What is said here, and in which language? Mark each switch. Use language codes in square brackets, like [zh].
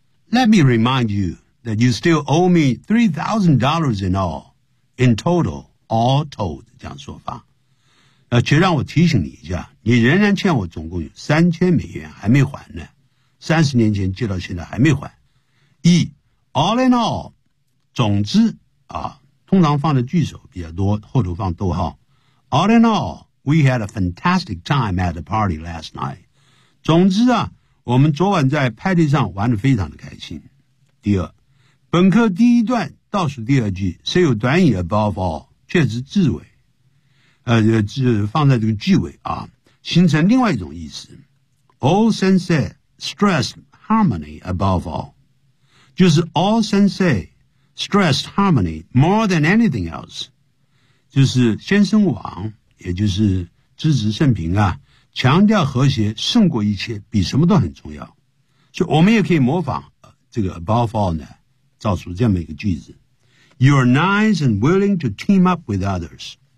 [en] Let me remind you that you still owe me $3,000 in all, in total, all told, [zh] 这样说法。那且让我提醒你一下，你仍然欠我总共有$3,000还没还呢，30年前借到现在还没还。 E, all in all,总之啊，通常放的句首比较多，后头放逗号。 [en] All in all, we had a fantastic time at the party last night. [zh] 总之啊，我们昨晚在派对上玩得非常的开心。第二，本课第一段倒数第二句虽有短语 above all, 却是字尾，放在这个句尾啊，形成另外一种意思。 [en] All sensei stressed harmony above all, [zh] 就是 [en] all sensei. Stressed harmony more than anything else. [zh] 就是先生王，也就是知止甚平啊，强调和谐胜过一切，比什么都很重要。所以我们也可以模仿这个 above all 呢，造出这么一个句子。 [en] You are nice and willing to team up with others.